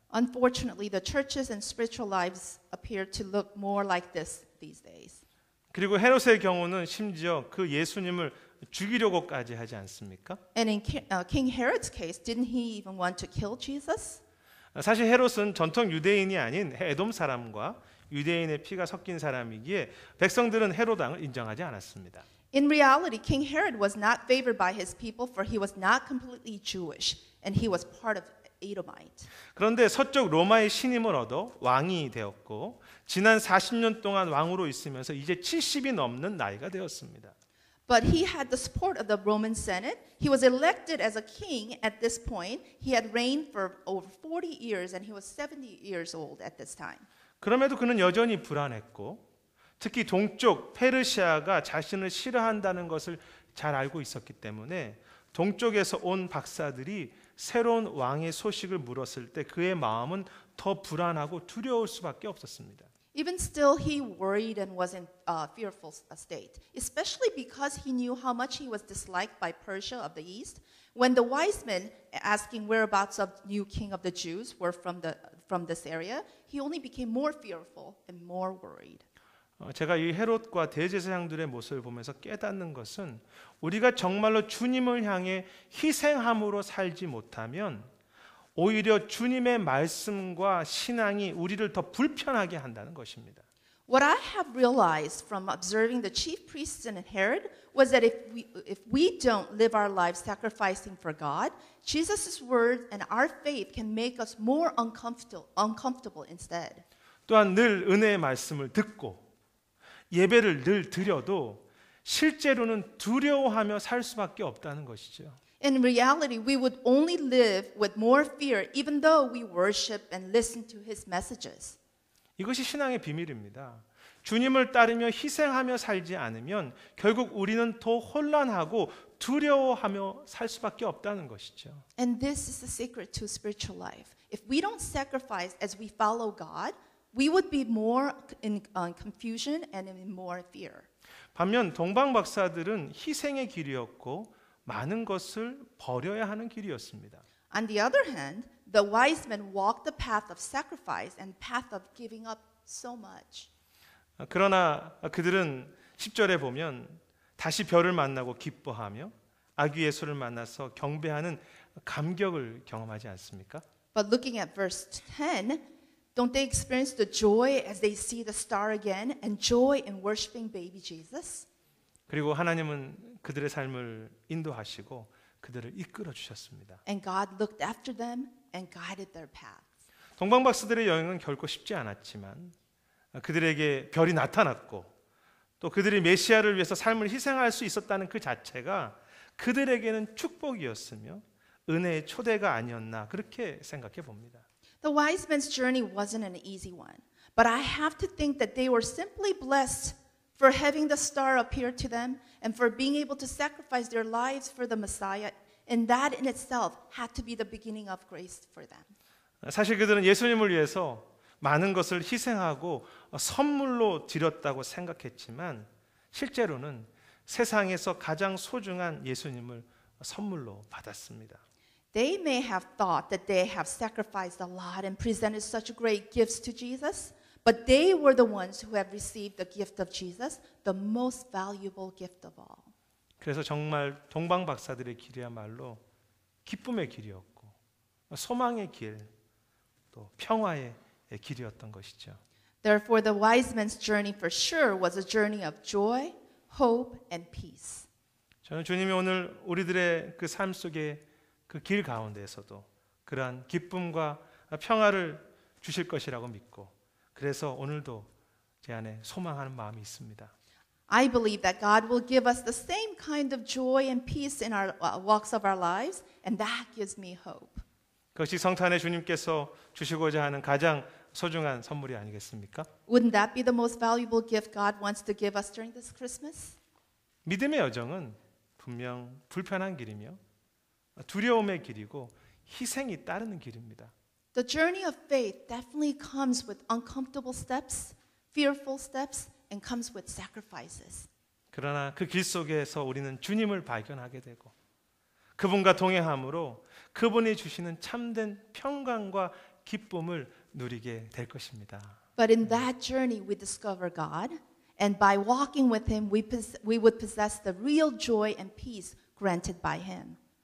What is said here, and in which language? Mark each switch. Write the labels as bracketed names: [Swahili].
[English] Unfortunately, the churches and spiritual lives appear to look more like this these days. [Korean] 그리고 헤롯의 경우는 심지어 그 예수님을 죽이려고까지 하지 않습니까? [English] And in King Herod's case, didn't he even want to kill Jesus? [Korean] 사실 헤롯은 전통 유대인이 아닌 에돔 사람과 유대인의 피가 섞인 사람이기에 백성들은 헤롯 왕을 인정하지 않았습니다. [English] In reality, King Herod was not favored by his people, for he was not completely Jewish, and he was part of Edomite. [Korean] 그런데 서쪽 로마의 신임을 얻어 왕이 되었고 지난 40년 동안 왕으로 있으면서 이제 70이 넘는 나이가 되었습니다. [English] But he had the support of the Roman Senate. He was elected as a king at this point. He had reigned for over 40 years, and he was 70 years old at this time. [Korean] 그럼에도 그는 여전히 불안했고 특히 동쪽 페르시아가 자신을 싫어한다는 것을 잘 알고 있었기 때문에 동쪽에서 온 박사들이 새로운 왕의 소식을 물었을 때 그의 마음은 더 불안하고 두려울 수밖에 없었습니다. [English] Even still, he worried and was in a fearful state, especially because he knew how much he was disliked by Persia of the east. When the wise men asking whereabouts of new king of the Jews were from this area, he only became more fearful and more worried. [Korean] 제가 이 헤롯과 대제사장들의 모습을 보면서 깨닫는 것은 우리가 정말로 주님을 향해 희생함으로 살지 못하면 오히려 주님의 말씀과 신앙이 우리를 더 불편하게 한다는 것입니다. [English] What I have realized from observing the chief priests and Herod was that if we don't live our lives sacrificing for God, Jesus' word and our faith can make us more uncomfortable instead. [Korean] 또한 늘 은혜의 말씀을 듣고 예배를 늘 드려도 실제로는 두려워하며 살 수밖에 없다는 것이죠. [English] In reality, we would only live with more fear even though we worship and listen to his messages. [Korean] 이것이 신앙의 비밀입니다. 주님을 따르며 희생하며 살지 않으면 결국 우리는 더 혼란하고 두려워하며 살 수밖에 없다는 것이죠. [English] And this is the secret to spiritual life. If we don't sacrifice as we follow God, we would be more in confusion and in more fear. [Korean] 반면 동방 박사들은 희생의 길이었고 많은 것을 버려야 하는 길이었습니다. [English] On the other hand, the wise men walked the path of sacrifice and path of giving up so much. [Korean] 그러나 그들은 10절에 보면 다시 별을 만나고 기뻐하며 아기 예수를 만나서 경배하는 감격을 경험하지 않습니까? [English] But looking at verse 10, don't they experience the joy as they see the star again and joy in worshiping baby Jesus? [Korean] 그리고 하나님은 그들의 삶을 인도하시고 그들을 이끌어 주셨습니다. [English] And God looked after them and guided their paths. [Korean] 동방 박사들의 여행은 결코 쉽지 않았지만 그들에게 별이 나타났고 또 그들이 메시아를 위해서 삶을 희생할 수 있었다는 그 자체가 그들에게는 축복이었으며 은혜의 초대가 아니었나 그렇게 생각해 봅니다. [English] The wise men's journey wasn't an easy one, but I have to think that they were simply blessed for having the star appear to them and for being able to sacrifice their lives for the Messiah, and that in itself had to be the beginning of grace for them. [Korean] 사실 그들은 예수님을 위해서 많은 것을 희생하고 선물로 드렸다고 생각했지만 실제로는 세상에서 가장 소중한 예수님을 선물로 받았습니다. [English] They may have thought that they have sacrificed a lot and presented such great gifts to Jesus, but they were the ones who have received the gift of Jesus, the most valuable gift of all. [Korean] 그래서 정말 동방 박사들의 길이야말로 기쁨의 길이었고 소망의 길, 또 평화의 길이었던 것이죠. [English] Therefore, the wise men's journey for sure was a journey of joy, hope, and peace. [Korean] 저는 주님이 오늘 우리들의 그 삶 속에 그 길 가운데에서도 그러한 기쁨과 평화를 주실 것이라고 믿고 그래서 오늘도 제 안에 소망하는 마음이 있습니다. [English] I believe that God will give us the same kind of joy and peace in our walks of our lives, and that gives me hope. [Korean] 그것이 성탄의 주님께서 주시고자 하는 가장 소중한 선물이 아니겠습니까? [English] Wouldn't that be the most valuable gift God wants to give us during this Christmas? [Korean] 믿음의 여정은 분명 불편한 길이며 두려움의 길이고 희생이 따르는 길입니다. [English] The journey of faith definitely comes with uncomfortable steps, fearful steps, and comes with sacrifices. [Korean] 그러나 그 길 속에서 우리는 주님을 발견하게 되고 그분과 동행함으로 그분이 주시는 참된 평강과 기쁨을 누리게 될 것입니다. [English] But in that journey, we discover God, And by walking with him, we would possess the real joy and peace granted by him.